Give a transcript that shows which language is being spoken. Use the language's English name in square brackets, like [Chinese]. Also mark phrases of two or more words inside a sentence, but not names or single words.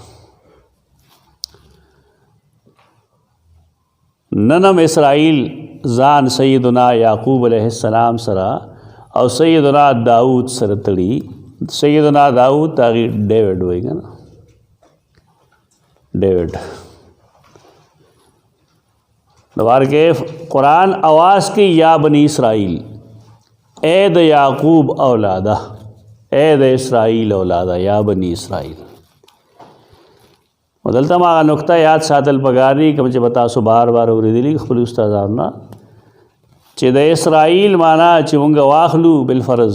[Pashto] ننم اسرائیل ځان سیدنا یعقوب [Arabic] علیه السلام [Pashto] سره او سیدنا داود سره تړي. سیدنا داود هغې ډیوډ وایي که نه، ډیوډ. دوباره کې قرآن آواز کی [Arabic] یا بنی اسرائیل، [Pashto] اے د یعقوب اولاده، اے د اسرائیل اولاده، [Arabic] یا بنی اسرائیل. [Pashto] دلته ما هغه نقطه یاد ساتل پکار دي کوم چې به تاسو بار بار اورېدلي خپل استادانو نه، چې د اسرائیل معنا چې مونږ واخلو بالفرض.